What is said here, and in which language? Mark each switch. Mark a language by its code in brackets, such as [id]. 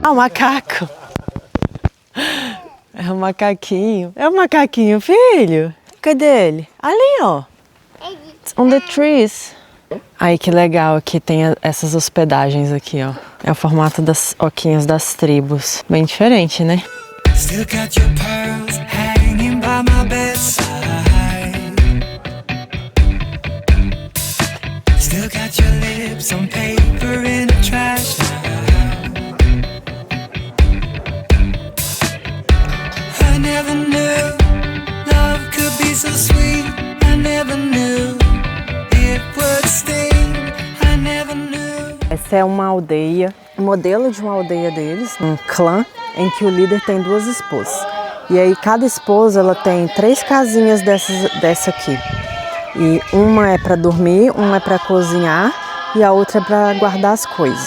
[pt] Ah, um macaco. É um macaquinho. É um macaquinho, filho. Cadê ele? Ali, ó. [en] It's on the trees. [pt] Ai, que legal aqui tem essas hospedagens aqui, ó. É o formato das oquinhas das tribos. Bem diferente, né? [en] Still got your pearls hanging by my bedside. Still got your lips on paper in the trash now. I never knew love could be so sweet. I never knew it would sting. I never knew. [pt] Essa é uma aldeia, um modelo de uma aldeia deles, um clã, em que o líder tem 2 esposas. E aí cada esposa ela tem 3 casinhas dessa aqui. E uma é para dormir, uma é para cozinhar e a outra é para guardar as coisas.